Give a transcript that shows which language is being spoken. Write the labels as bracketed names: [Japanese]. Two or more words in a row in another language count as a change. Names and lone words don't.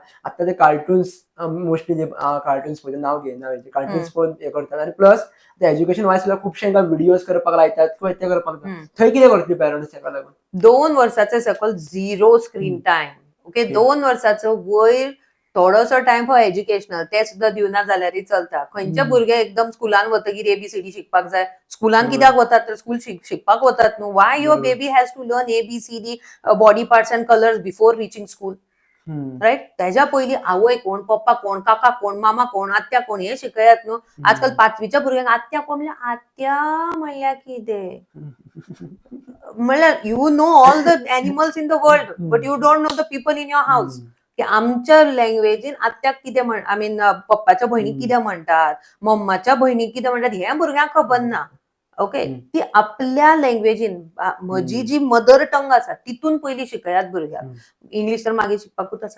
[Konkani] आता ते कार्टून्स मोस्टली जे कार्टून्स पळय नांव घेयना कार्टून्स पळोवन हे करतात आणि प्लस [English] education wise [Konkani] सुद्दां खुबशे हांकां व्हिडिओज करपाक लायतात किंवा ते करपाक थंय कितें करतली पेरंट्स हेका लागून? 2 वर्साचे सकयल 0 [English] screen time. [Konkani] ओके 2 वर्साचो वयर थोडोसो [English] time for educational [Konkani] ते सुद्धा दिवना जाल्यारय चलता. खंयचे भुरगे एकदम स्कुलान वतकीर एबीसीडी शिकपाक जाय. स्कुलान कित्याक वतात तर स्कूल शिकपाक वतात न्हू. [English] why your baby has to learn ABCD body parts and colours before reaching school right. [Konkani] त्याच्या पयलीं आवय कोण, पप्पा कोण, काका कोण, मामा कोण, आत्या कोण हे शिकयात न्हू. आजकाल 5वीच्या भुरग्यांक आत्या कोण म्हणल्यार आत्या म्हणल्यार कितें म्हणल्यार [English] you know all the animals in the world but you don't know the people in your house. [Konkani] की आमच्या लँग्वेजीन आत्याक कितें म्हण [English] I mean [Konkani] पप्पाच्या भयणीक कितें म्हणटात, मम्माच्या भयणीक कितें म्हणटात हे भुरग्यांक खबर ना. ओके ती आपल्या लँग्वेजीन म्हजी जी [English] mother tongue [Konkani] आसा तितून पयलीं शिकयात भुरग्यांक. इंग्लिश तर मागीर शिकपाकूच आसा.